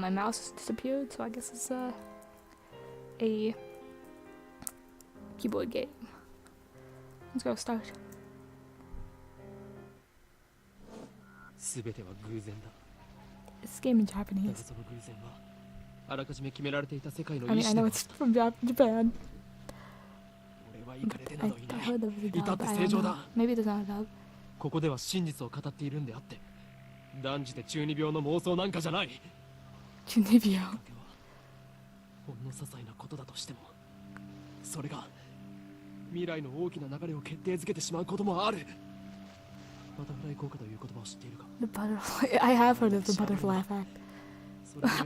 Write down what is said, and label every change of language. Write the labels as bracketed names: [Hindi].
[English] My mouse has disappeared, so I guess it's a keyboard game. Let's go start. It's a game in Japanese. I mean, I know it's from Japan. I heard there was a dub. I don't know. Maybe there's not a dub. [Japanese] ここでは真実を語っているんであって、断じて中二病の妄想なんかじゃない。中二病。ほんの些細なことだとしても、それが未来の大きな流れを決定づけてしまうこともある。バタフライ効果という言葉を知っているか？ [English] The butterfly. I have heard of the butterfly effect.